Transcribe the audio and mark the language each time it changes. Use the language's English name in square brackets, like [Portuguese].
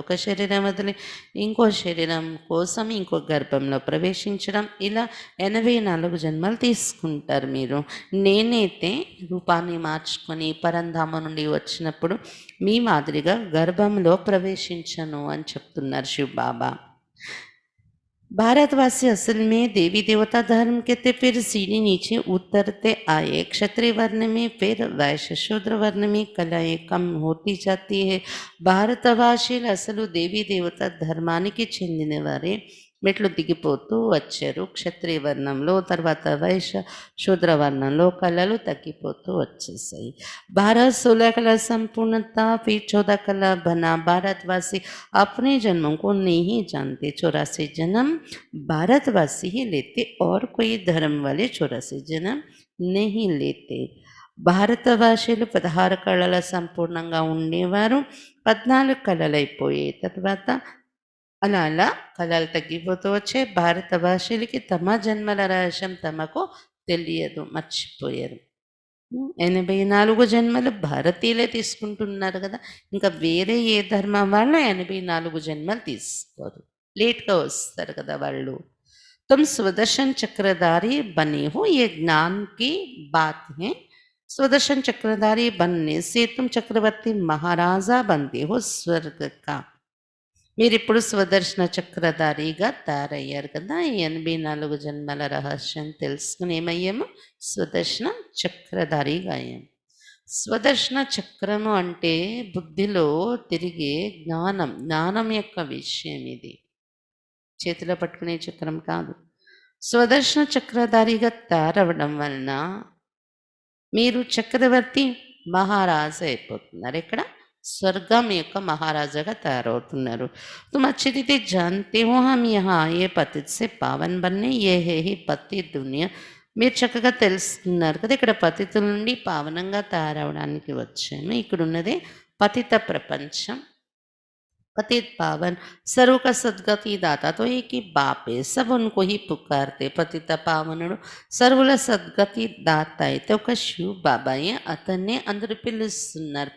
[Telugu] ఒక శరీరం వదిలి ఇంకో శరీరం కోసం ఇంకో గర్భంలో ప్రవేశించడం, ఇలా 84 జన్మలు తీసుకుంటారు మీరు. నేనైతే రూపాన్ని మార్చుకొని పరంధామం నుండి వచ్చినప్పుడు మీ మాదిరిగా గర్భంలో ప్రవేశించను అని చెప్తున్నారు శివ్ బాబా. [Hindi] भारतवासी असल में देवी देवता धर्म के थे, फिर सीढ़ी नीचे उतरते आए। क्षत्रिय वर्ण में फिर वैश्य शूद्र वर्ण में कलाएं कम होती जाती है। [Telugu] భారతవాసీలు అసలు దేవీ దేవత ధర్మానికి చెందిన వారే మెట్లు దిగిపోతూ వచ్చారు. క్షత్రియ వర్ణంలో, తర్వాత వైశ్య శూద్ర వర్ణంలో కళలు తగ్గిపోతూ వచ్చేసాయి. [Hindi] 12-16 कला संपूर्णता, फिर 14 कला बना। भारतवासी अपने जन्मों को नहीं जानते, 84 जन्म भारतवासी ही लेते और कोई धर्म वाले 84 जन्म नहीं लेते. [Telugu] భారతవాసీలు 16 కళల సంపూర్ణంగా ఉండేవారు. 14 కళలు అయిపోయాయి. తర్వాత అలా అలా కళలు తగ్గిపోతూ వచ్చాయి. భారతవాసీలకి తమ జన్మల రహస్యం తమకు తెలియదు, మర్చిపోయారు. 84 జన్మలు భారతీయులే తీసుకుంటున్నారు కదా, ఇంకా వేరే ఏ ధర్మం వాళ్ళు 84 జన్మలు తీసుకోరు, లేట్గా వస్తారు కదా వాళ్ళు. [Hindi] तुम सुदर्शन चक्रधारी बने हो, ये ज्ञान की बात है। सुदर्शन चक्रधारी बनने से तुम चक्रवर्ती महाराजा बनते हो स्वर्ग का. [Telugu] మీరు ఇప్పుడు స్వదర్శన చక్రధారిగా తయారయ్యారు కదా. 84 జన్మల రహస్యం తెలుసుకుని ఏమయ్యాము, స్వదర్శన చక్రధారిగా అయ్యాము. స్వదర్శన చక్రము అంటే బుద్ధిలో తిరిగే జ్ఞానం, జ్ఞానం యొక్క విషయం ఇది, చేతిలో పట్టుకునే చక్రం కాదు. స్వదర్శన చక్రధారిగా తయారవడం వలన మీరు చక్రవర్తి మహారాజు అయిపోతున్నారు. ఇక్కడ స్వర్గం యొక్క మహారాజాగా తయారవుతున్నారు. [Hindi] तुम अच्छी रीति जानते हो हम यहाँ आए पतित से पावन बनने, ये है ही పతి దునియా. [Telugu] మీరు చక్కగా తెలుస్తున్నారు కదా, ఇక్కడ పతితుల నుండి పావనంగా తయారవడానికి వచ్చాము. ఇక్కడ ఉన్నదే పతిత ప్రపంచం. [Hindi] पतित पावन सर्व का सद्गति दाता तो एक ही बाप है, सब उनको ही पुकारते. [Telugu] పతిత పావనుడు సర్వుల సద్గతి దాత అయితే ఒక శివ్ బాబాయే, అతన్నే అందరూ పిలుస్తున్నారు.